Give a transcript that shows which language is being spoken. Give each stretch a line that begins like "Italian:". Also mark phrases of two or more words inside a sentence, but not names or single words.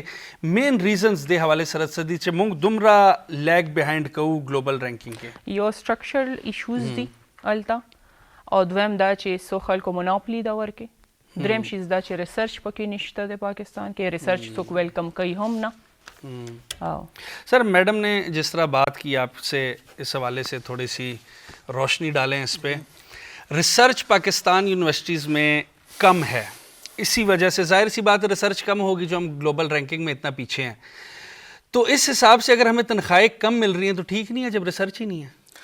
English: main reasons
Pashto: د حواله سره څه دي چې مونږ دومره
English: lag behind
Pashto: کوو
English: global ranking
Pashto: کې؟ یو
English: structural issues
Pashto: دي التا, او دویم دا چې سو خلکو مونوپلی دا ورکه. دریم شیز دا چې ریسرچ پکې نشته د پاکستان کې, ریسرچ څوک ویلکم کوي هم نه.
Urdu: سر میڈم نے جس طرح بات کی آپ سے اس حوالے سے تھوڑی سی روشنی ڈالیں اس پہ. ریسرچ پاکستان یونیورسٹیز میں کم ہے, اسی وجہ سے ظاہر سی بات ریسرچ کم ہوگی جو ہم
English: global ranking
Urdu: میں اتنا پیچھے ہیں. تو اس حساب سے اگر ہمیں تنخواہیں کم مل رہی ہیں تو ٹھیک نہیں ہے جب ریسرچ ہی نہیں ہے؟